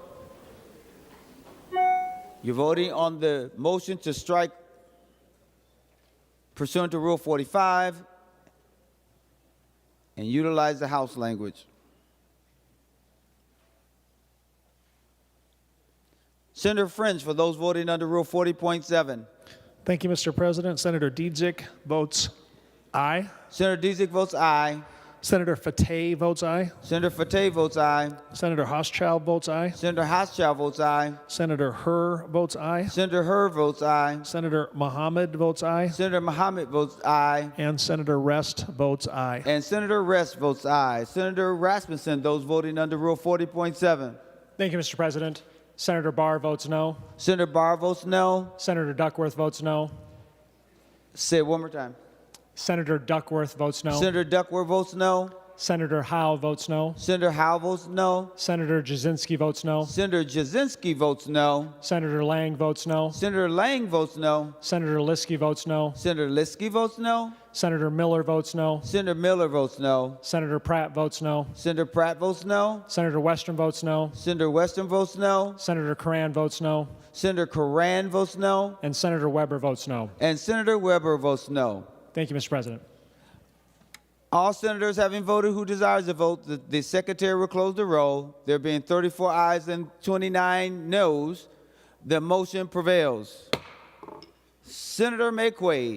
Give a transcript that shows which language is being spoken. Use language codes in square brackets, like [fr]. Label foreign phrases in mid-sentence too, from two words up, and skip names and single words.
[en] You're voting on the motion to strike pursuant to Rule 45 and utilize the House language. Senator French, for those voting under Rule 40.7. Thank you, Mr. President. Senator Dietzick votes aye. Senator Dietzick votes aye. Senator Fateh votes aye. Senator Fateh votes aye. Senator Hauschild votes aye. Senator Hauschild votes aye. Senator Herr votes aye. Senator Herr votes aye. Senator Mohammed votes aye. Senator Mohammed votes aye. And Senator Rest votes aye. And Senator Rest votes aye. Senator Rasmussen, those voting under Rule 40.7. Thank you, Mr. President. Senator Barr votes no. Senator Barr votes no. Senator Duckworth votes no. Say it one more time. Senator Duckworth votes no. Senator Duckworth votes no. Senator Howell votes no. Senator Howell votes no. Senator Jasinski votes no. Senator Jasinski votes no. Senator Lang votes no. Senator Lang votes no. Senator Liskey votes no. Senator Liskey votes no. Senator Miller votes no. Senator Miller votes no. Senator Pratt votes no. Senator Pratt votes no. Senator Western votes no. Senator Western votes no. Senator Coran votes no. Senator Coran votes no. And Senator Weber votes no. And Senator Weber votes no. Thank you, Mr. President. All senators having voted who desires to vote, the Secretary will close the roll. There being 34 ayes and 29 noes, the motion prevails. Senator McQuaid.